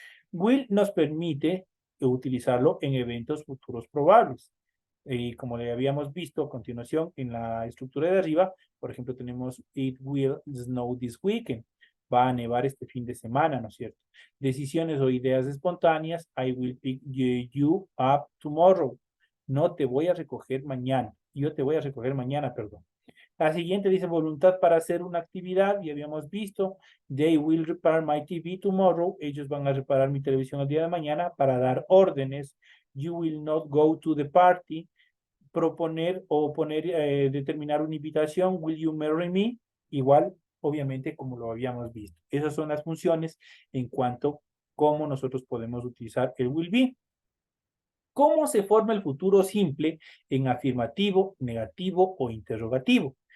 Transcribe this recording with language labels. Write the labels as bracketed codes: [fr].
[es] Will nos permite utilizarlo en eventos futuros probables. Y como le habíamos visto a continuación en la estructura de arriba, por ejemplo, tenemos [en] it will snow this weekend. [es] Va a nevar este fin de semana, ¿no es cierto? Decisiones o ideas espontáneas. [en] I will pick you up tomorrow. [es] No te voy a recoger mañana. Yo te voy a recoger mañana, perdón. La siguiente dice voluntad para hacer una actividad. Y habíamos visto, [en] they will repair my TV tomorrow. [es] Ellos van a reparar mi televisión el día de mañana para dar órdenes. [en] You will not go to the party. [es] Proponer o determinar una invitación. [en] Will you marry me? [es] Igual, obviamente, como lo habíamos visto. Esas son las funciones en cuanto a cómo nosotros podemos utilizar el will be. ¿Cómo se forma el futuro simple en afirmativo, negativo o interrogativo?